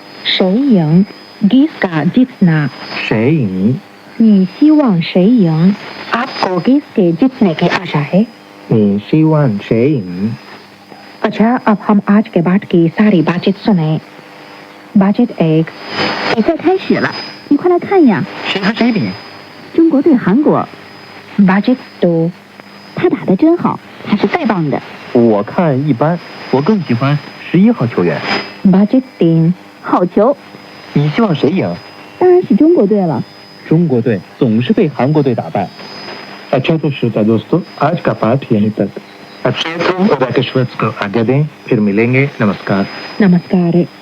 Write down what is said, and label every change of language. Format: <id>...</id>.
<hi>谁赢 किसका जीतना।</hi> <zh>谁赢？你希望谁赢</zh> <hi>आपको किसके जीतने की आशा है।</hi> <zh>你希望谁赢？</zh> <hi>अच्छा, अब हम आज के बाद की सारी बातचीत सुने। बातचीत 1，</hi> <zh>比赛开始了，你快来看呀！谁和谁比？中国对韩国，</zh> <hi>बातचीत 2，</hi> <zh>他打得真好，他是最棒的。我看一般，我更喜欢11号球员。</zh> <hi>बातचीत 3，</hi> <zh>好球，你希望谁赢？当然是中国队了。中国队总是被韩国队打败。</zh> <hi>अच्छा तो श्रोता दोस्तों, आज का पाठ यहीं तक। अब शायद और राकेश को आज्ञा दें, फिर मिलेंगे। नमस्कार। नमस्कार।</hi>